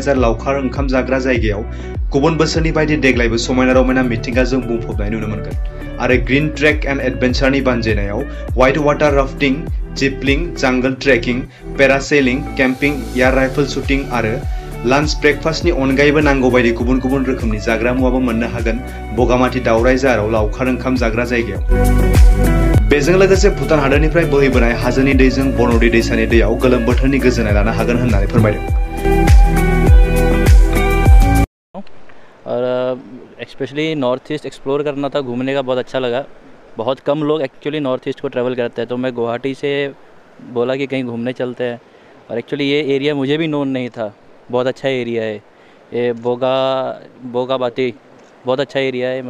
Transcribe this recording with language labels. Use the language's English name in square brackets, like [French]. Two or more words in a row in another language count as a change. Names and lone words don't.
[Bodo] जाहार लावखार ओंखाम जाग्रा जायगायाव गुबुन बोसोरनि बायदि देग्लायबो समायना रमायना मिथिंगाजों बुंफबनाय नुनो मोनगोन आरो ग्रीन ट्रेक एन्ड एडभेन्चारनि बानजायनायाव [English] white water rafting, [Bodo] जिपलिं, [English] jungle trekking, [Bodo] पेरासेलिं, केम्पिं, [English] air rifle shooting [Bodo] आरो [English] lunch breakfastni [Bodo] अनगायैबो नांगौ बायदि गुबुन गुबुन रोखोमनि जाग्रा मुवाबो मोननो हागोन बगामाथि दावराय जाहाराव लावखार ओंखाम जाग्रा जायगायाव। बेजों लोगोसे भुटान हादोरनिफ्राय बोहैबोनाय हाजोनि दैजों बरनदि दैसानि दैयाव गोलोम बोथोरनि गोजोननाय लानो हागोन होननानै फोरमायदों। [Hindi] और स्पेशली नॉर्थ ईस्ट एक्सप्लोर करना था, घूमने का बहुत अच्छा लगा। बहुत कम लोग एक्चुअली नॉर्थ ईस्ट को ट्रैवल करते हैं, तो मैं गुवाहाटी से बोला कि कहीं घूमने चलते हैं। और एक्चुअली ये एरिया मुझे भी नोन नहीं था, बहुत अच्छा एरिया है ये बोगामाटी, बहुत अच्छा एरिया है।